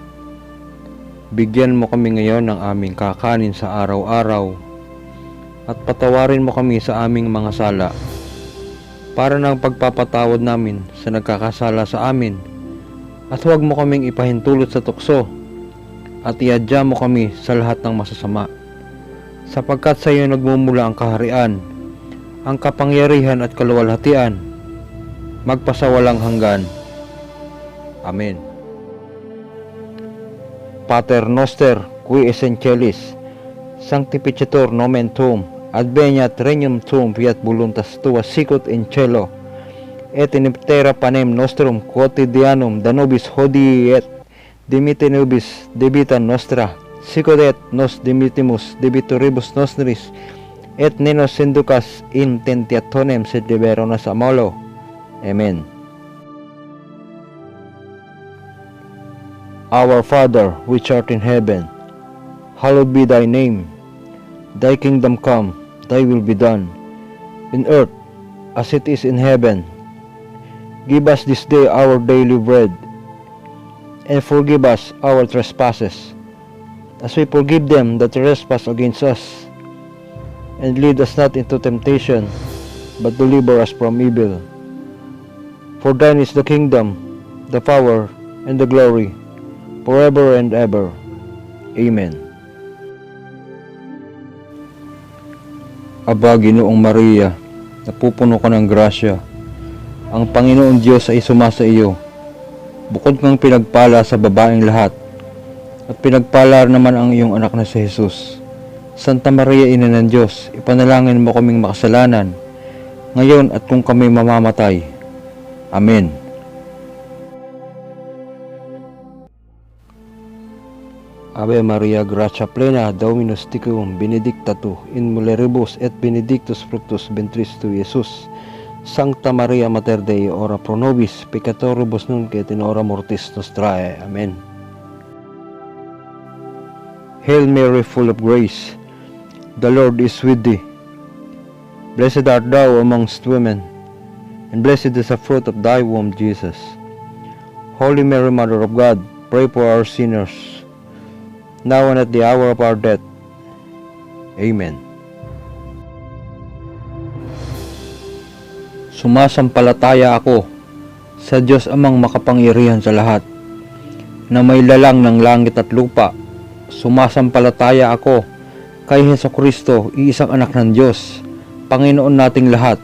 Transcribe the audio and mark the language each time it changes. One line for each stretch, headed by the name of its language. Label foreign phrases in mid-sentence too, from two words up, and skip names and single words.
Filipino: Bigyan mo kami ngayon ng aming kakanin sa araw-araw, at patawarin mo kami sa aming mga sala, para ng pagpapatawad namin sa nagkakasala sa amin, at huwag mo kaming ipahintulot sa tukso, at iadya mo kami sa lahat ng masasama, sapagkat sa iyo nagmumula ang kaharian, ang kapangyarihan at kaluwalhatian, magpasawalang hanggan. Amen.
Latin: Pater noster, qui es in celis, sanctificetur nomen tuum, adveniat regnum tuum, fiat voluntas tua sicut in cielo et in terra. Panem nostrum quotidianum da nobis hodie, et dimitte nobis debita nostra, sicut et nos dimittimus debitoribus nostris, et ne nos inducas in tentationem, sed libera nos a malo. Amen.
English: Our Father, which art in heaven, hallowed be thy name. Thy kingdom come, thy will be done, in earth as it is in heaven. Give us this day our daily bread, and forgive us our trespasses, as we forgive them that trespass against us. And lead us not into temptation, but deliver us from evil. For thine is the kingdom, the power, and the glory, forever and ever. Amen.
Filipino: Aba Ginoong Maria, napupuno ka ng grasya, ang Panginoon Diyos ay sumasa iyo. Bukod kang pinagpala sa babaeng lahat, at pinagpala naman ang iyong anak na si Jesus. Santa Maria, Ina ng Diyos, ipanalangin mo kaming makasalanan, ngayon at kung kami mamamatay. Amen.
Latin: Ave Maria, gratia plena, Dominus tecum, benedicta tu in mulieribus et benedictus fructus ventris tui, Iesus. Sancta Maria Mater Dei, ora pro nobis peccatoribus nunc et in hora mortis nostrae. Amen.
English: Hail Mary, full of grace, the Lord is with thee. Blessed art thou amongst women, and blessed is the fruit of thy womb, Jesus. Holy Mary, Mother of God, pray for our sinners, now and at the hour of our death. Amen.
Filipino: Sumasampalataya ako sa Diyos Amang makapangyarihan sa lahat, na may lalang ng langit at lupa. Sumasampalataya ako kay Hesukristo, iisang anak ng Diyos, Panginoon nating lahat.